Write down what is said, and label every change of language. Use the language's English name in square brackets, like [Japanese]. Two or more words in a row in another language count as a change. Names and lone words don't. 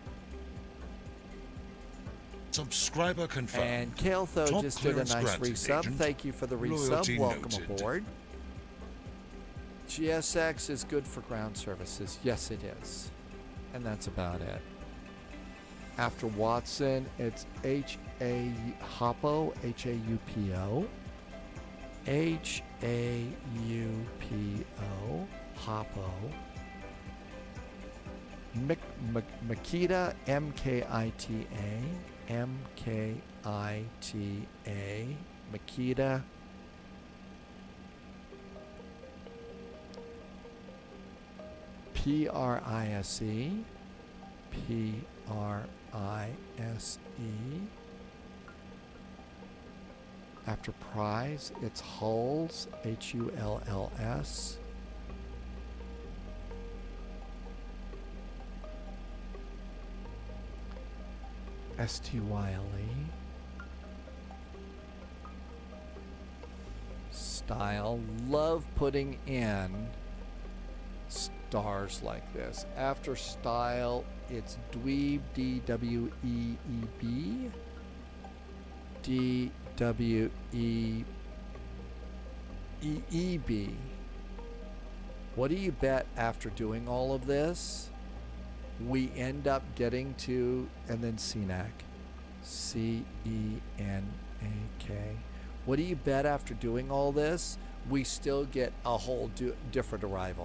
[English] Subscriber confirmed. And Kaeltho Top just did a clearance nice granted, resub. agent. Thank you for the resub. Loyalty Welcome noted. aboard. GSX is good for ground services. Yes, it is. And that's about it. After Watson, it's H-A-Hoppo, H-A-U-P-O. H-A-U-P-O. Hoppo. Makita, M-K-I-T-A. M-K-I-T-A. Makita. P-R-I-S-E. P-R-I-S-E. After prize, it's Hulls, H-U-L-L-S. S-T-Y-L-E. Style. Love putting in stars like this. After style, it's Dweeb, D-W-E-E-B. D-W-E-E-B. What do you bet after doing all of this, we end up getting to, and then CNAC. C-E-N-A-K. What do you bet after doing all this, we still get a whole different arrival?